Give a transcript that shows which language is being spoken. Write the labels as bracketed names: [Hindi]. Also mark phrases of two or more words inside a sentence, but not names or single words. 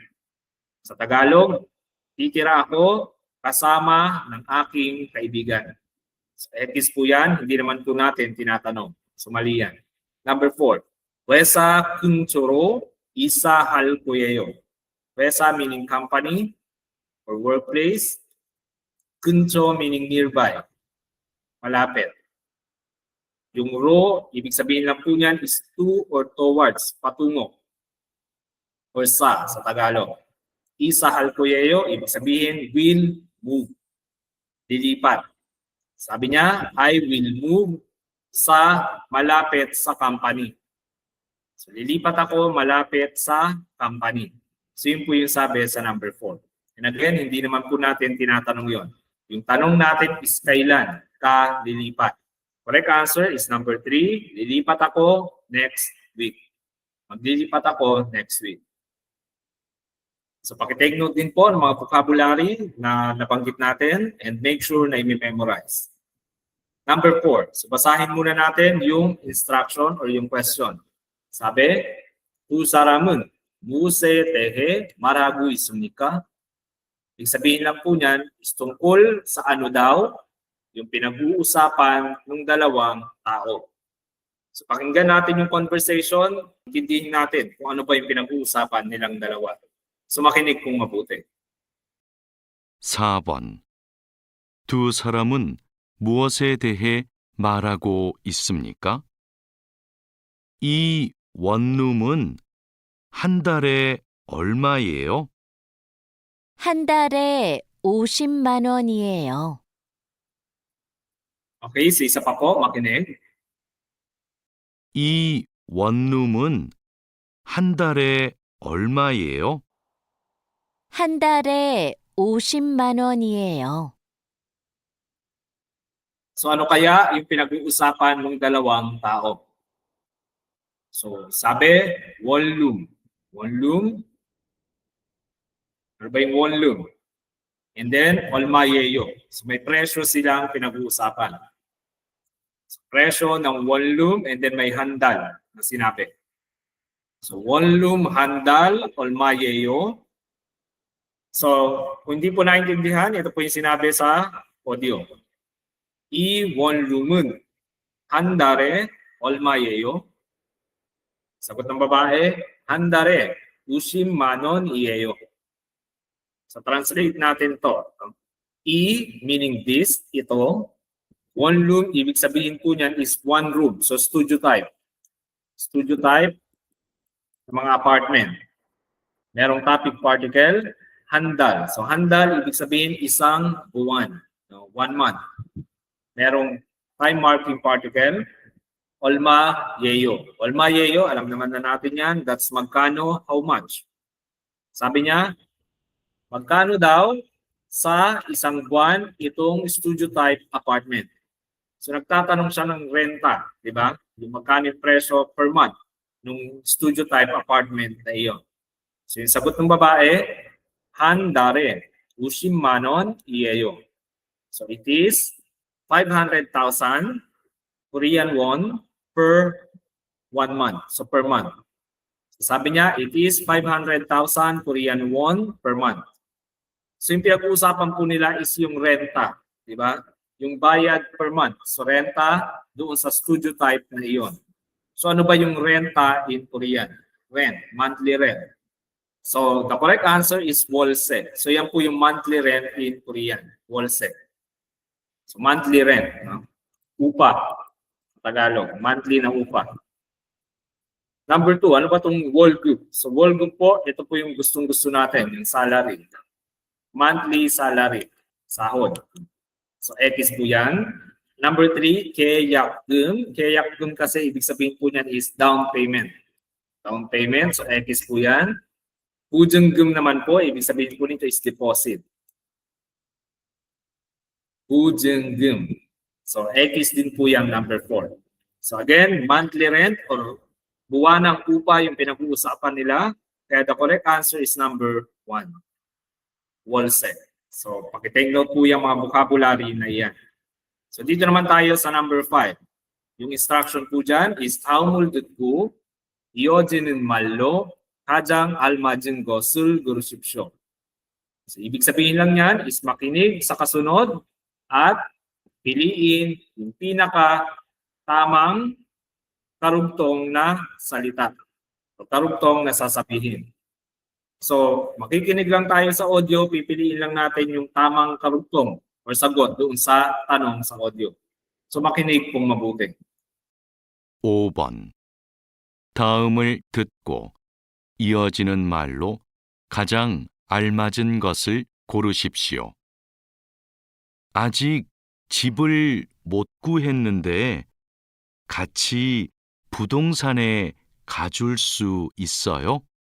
[Filipino] Sa Tagalog, titira ako kasama ng aking kaibigan. So, X po yan, hindi naman po natin tinatanong. So, mali yan. Number 4, [Korean] 회사 근처로 이사할 거예요. [English] 회사 meaning company or workplace. 근처 meaning nearby. [Filipino] Malapit. Yung ro, ibig sabihin lang po niyan is to or towards, patungo. Or sa Tagalog. [Korean] 이사할 거예요, [Filipino] ibig sabihin [English] will move. [Filipino] Lilipat. Sabi niya, [English] I will move [Filipino] sa malapit sa company. So lilipat ako malapit sa company. So yun po yung sabi sa number 4. [English] And again, [Filipino] hindi naman po natin tinatanong yon. Yung tanong natin is kailan ka lilipat. [English] Correct answer is number 3. [Filipino] Lilipat ako [English] next week. [Filipino] Maglilipat ako [English] next week. [Filipino] So pakitake note din po ng mga vocabulary na nabanggit natin [English] and make sure [Filipino] na i-memorize. [English] Number 4. [Filipino] So basahin muna natin yung instruction or yung question. Sabi, [Korean] 두 사람은 무엇에 대해 말하고 있습니까? [Filipino] Ibig sabihin lang po niyan is tungkol sa ano daw yung pinag-uusapan ng dalawang tao. So pakinggan natin yung conversation, intindihin natin kung ano ba yung pinag-uusapan nilang dalawa. So makinig kung mabuti. [Korean] 4번. 두 사람은 무엇에 대해 말하고 있습니까? 이 원룸은 한 달에 얼마예요? 한 달에 50만 원이에요. [Filipino] Okay, so isa pa po, makinig. 이 원룸은 한 달에 얼마예요? 한 달에 50만 원이에요. So ano kaya yung pinag-uusapan ng dalawang tao? So sabi, [Korean] 원룸. 원룸. [Filipino] Ano ba yung 원룸? [English] And then, [Korean] 얼마예요. [Filipino] So may presyo silang pinag-uusapan. So, presyo ng 원룸 and then may handal na sinabi. [Korean] So 원룸 handal, 얼마예요. [Filipino] So kung hindi po naintindihan, ito po yung sinabi sa audio. [Korean] 이 원룸은 한 달에 얼마예요? [Filipino] Sagot ng babae, [Korean] 한 달에 50만 원이에요. [Filipino] So translate natin to. E [English] meaning this, [Filipino] ito. [English] One room, [Filipino] ibig sabihin po niyan is [English] one room. [Filipino] So [English] studio type. Studio type [Filipino] ng mga apartment. Merong [English] topic particle, [Filipino] handal. So handal, ibig sabihin isang buwan. [English] No, 1 month. [Filipino] Merong [English] time marking particle, [Korean] 얼마예요. 얼마예요, [Filipino] alam naman na natin yan. [English] That's magkano, how much. [Filipino] Sabi niya, magkano daw sa isang buwan itong [English] studio type apartment. [Filipino] So nagtatanong siya ng renta, di ba? Yung magkano yung presyo [English] per month [Filipino] ng [English] studio type apartment [Filipino] na iyon. So yung sagot ng babae, handare, [Korean] 50만 원 이에요. [English] So it is 500,000 Korean won per 1 month. So per month. So [Filipino] sabi niya, [English] it is 500,000 Korean won per month. [Filipino] So yung pinag-uusapan po nila is yung renta, di ba? Yung bayad [English] per month. [Filipino] So renta doon sa [English] studio type [Filipino] na iyon. So ano ba yung renta [English] in Korean? Rent, monthly rent. So the correct answer is wolse. So [Filipino] yan po yung [English] monthly rent in Korean, wolse. So monthly rent, no? [Filipino] Upa, Tagalog, monthly na upa. Number 2, ano ba itong wolguk? So wolguk po, ito po yung gustong-gusto natin, yung salary. [English] Monthly salary, [Filipino] sahod. So X po yan. [English] Number 3, [Korean] 계약금. 계약금 [Filipino] kasi ibig sabihin po niyan is [English] down payment. Down payment, [Filipino] so X po yan. 보증금 naman po, ibig sabihin po nito is deposit. [Korean] 보증금. [Filipino] So X din po yan, number 4. So again, [English] monthly rent [Filipino] or buwanang upa yung pinag-uusapan nila. [English] Kaya the correct answer is number 1. [Filipino] Wolse. So pakitake note po yung mga vocabulary na yan. So dito naman tayo sa number 5. Yung instruction po dyan is [Korean] 다음을 듣고 이어지는 말로 가장 알맞은 것을 고르십시오. [Filipino] So ibig sabihin lang yan is makinig sa kasunod at piliin yung pinaka tamang karugtong na salita. O karugtong na sasabihin. So makikinig lang tayo sa audio, pipiliin lang natin yung tamang karugtong o sagot doon sa tanong sa audio. So makinig pong mabuti. [Korean] 5번. 다음을 듣고 이어지는 말로 가장 알맞은 것을 고르십시오. 아직 집을 못 구했는데 같이 부동산에 가줄 수 있어요?